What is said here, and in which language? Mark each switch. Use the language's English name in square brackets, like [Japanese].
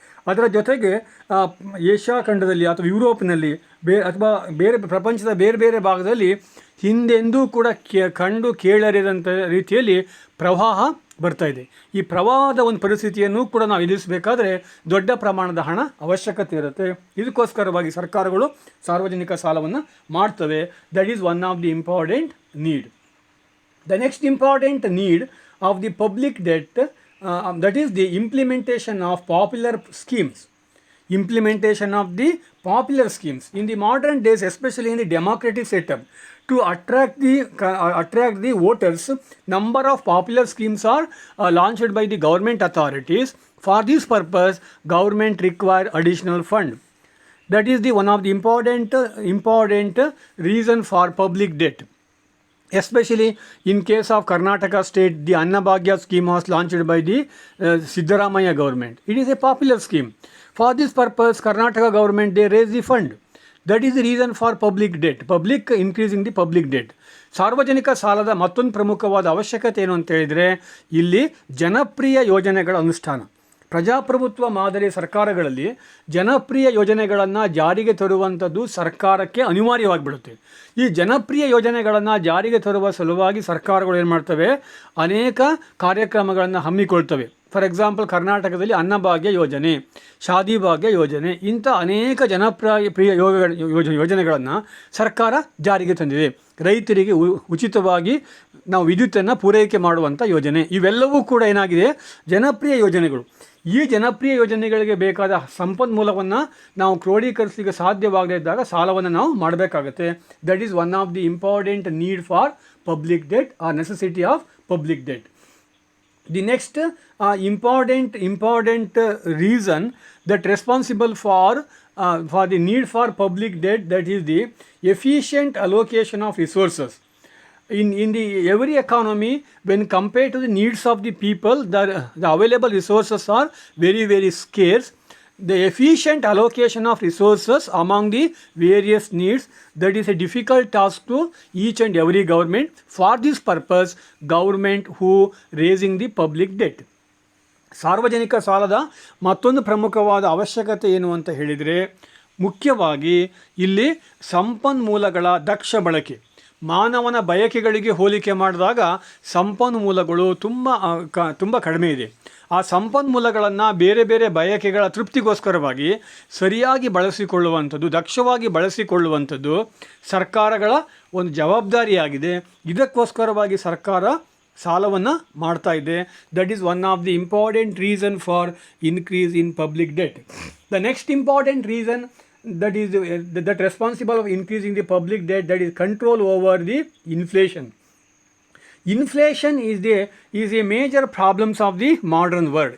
[Kannada] ಅದರ ಜೊತೆಗೆ ಏಷ್ಯಾ ಖಂಡದಲ್ಲಿ ಅಥವಾ ಯುರೋಪ್ನಲ್ಲಿ ಅಥವಾ ಬೇರೆ ಪ್ರಪಂಚದ ಬೇರೆ ಬೇರೆ ಭಾಗದಲ್ಲಿ ಹಿಂದೆಂದೂ ಕೂಡ ಕಂಡು ಕೇಳರಿದಂಥ ರೀತಿಯಲ್ಲಿ ಪ್ರವಾಹ ಬರ್ತಾ ಇದೆ. ಈ ಪ್ರವಾಹದ ಒಂದು ಪರಿಸ್ಥಿತಿಯನ್ನು ಕೂಡ ನಾವು ಎದುರಿಸಬೇಕಾದ್ರೆ ದೊಡ್ಡ ಪ್ರಮಾಣದ ಹಣ ಅವಶ್ಯಕತೆ ಇರುತ್ತೆ. ಇದಕ್ಕೋಸ್ಕರವಾಗಿ ಸರ್ಕಾರಗಳು ಸಾರ್ವಜನಿಕ ಸಾಲವನ್ನು ಮಾಡ್ತವೆ. [English] That is one of the important need. The next important need of the public debt, that is the implementation of popular schemes. Implementation of the popular schemes. In the modern days, especially in the democratic setup, to attract the voters, number of popular schemes are launched by the government authorities. For this purpose, government require additional fund. That is the one of the important reason for public debt. Especially in case of Karnataka state, the Annabhagya scheme was launched by the Siddaramaiah government. It is a popular scheme. For this purpose, Karnataka government, they raise the fund. That is the reason for public debt. Increasing the public debt. [Kannada] ಸಾರ್ವಜನಿಕ ಸಾಲದ ಮತ್ತೊಂದು ಪ್ರಮುಖವಾದ ಅವಶ್ಯಕತೆ ಏನು ಅಂತ ಹೇಳಿದರೆ, ಇಲ್ಲಿ ಜನಪ್ರಿಯ ಯೋಜನೆಗಳ ಅನುಷ್ಠಾನ. ಪ್ರಜಾಪ್ರಭುತ್ವ ಮಾದರಿ ಸರ್ಕಾರಗಳಲ್ಲಿ ಜನಪ್ರಿಯ ಯೋಜನೆಗಳನ್ನು ಜಾರಿಗೆ ತರುವಂಥದ್ದು ಸರ್ಕಾರಕ್ಕೆ ಅನಿವಾರ್ಯವಾಗಿಬಿಡುತ್ತೆ. ಈ ಜನಪ್ರಿಯ ಯೋಜನೆಗಳನ್ನು ಜಾರಿಗೆ ತರುವ ಸಲುವಾಗಿ ಸರ್ಕಾರಗಳು ಏನು ಮಾಡ್ತವೆ, ಅನೇಕ ಕಾರ್ಯಕ್ರಮಗಳನ್ನು ಹಮ್ಮಿಕೊಳ್ತವೆ. [English] for example, [Kannada] ಕರ್ನಾಟಕದಲ್ಲಿ ಅನ್ನಭಾಗ್ಯ ಯೋಜನೆ, ಶಾದಿ ಭಾಗ್ಯ ಯೋಜನೆ, ಇಂಥ ಅನೇಕ ಜನಪ್ರಿಯ ಯೋಜನೆಗಳನ್ನು ಸರ್ಕಾರ ಜಾರಿಗೆ ತಂದಿದೆ. ರೈತರಿಗೆ ಉಚಿತವಾಗಿ ನಾವು ವಿದ್ಯುತ್ತನ್ನು ಪೂರೈಕೆ ಮಾಡುವಂಥ ಯೋಜನೆ, ಇವೆಲ್ಲವೂ ಕೂಡ ಏನಾಗಿದೆ, ಜನಪ್ರಿಯ ಯೋಜನೆಗಳು. ಈ ಜನಪ್ರಿಯ ಯೋಜನೆಗಳಿಗೆ ಬೇಕಾದ ಸಂಪನ್ಮೂಲವನ್ನು ನಾವು ಕ್ರೋಢೀಕರಿಸಲಿಕ್ಕೆ ಸಾಧ್ಯವಾಗದೇ ಇದ್ದಾಗ ಸಾಲವನ್ನು ನಾವು ಮಾಡಬೇಕಾಗತ್ತೆ. [English] That is one of the important need for public debt or necessity of public debt. The next important reason that responsible for the need for public debt, that is the efficient allocation of resources. In the every economy, when compared to the needs of the people, the available resources are very, very scarce. The efficient allocation of resources among the various needs, that is a difficult task to each and every government. For this purpose, government who raising the public debt. [Kannada] ಸಾರ್ವಜನಿಕ ಸಾಲದ ಮತ್ತೊಂದು ಪ್ರಮುಖವಾದ ಅವಶ್ಯಕತೆ ಏನು ಅಂತ ಹೇಳಿದರೆ, ಮುಖ್ಯವಾಗಿ ಇಲ್ಲಿ ಸಂಪನ್ಮೂಲಗಳ ದಕ್ಷ ಬಳಕೆ. ಮಾನವನ ಬಯಕೆಗಳಿಗೆ ಹೋಲಿಕೆ ಮಾಡಿದಾಗ ಸಂಪನ್ಮೂಲಗಳು ತುಂಬ ಕಡಿಮೆ ಇದೆ. ಆ ಸಂಪನ್ಮೂಲಗಳನ್ನು ಬೇರೆ ಬೇರೆ ಬಯಕೆಗಳ ತೃಪ್ತಿಗೋಸ್ಕರವಾಗಿ ಸರಿಯಾಗಿ ಬಳಸಿಕೊಳ್ಳುವಂಥದ್ದು, ದಕ್ಷವಾಗಿ ಬಳಸಿಕೊಳ್ಳುವಂಥದ್ದು ಸರ್ಕಾರಗಳ ಒಂದು ಜವಾಬ್ದಾರಿಯಾಗಿದೆ. ಇದಕ್ಕೋಸ್ಕರವಾಗಿ ಸರ್ಕಾರ ಸಾಲವನ್ನು ಮಾಡ್ತಾ ಇದೆ. [English] That is one of the important reason for increase in public debt. The next important reason that responsible of increasing the public debt, that is control over the inflation. Inflation is a major problems of the modern world.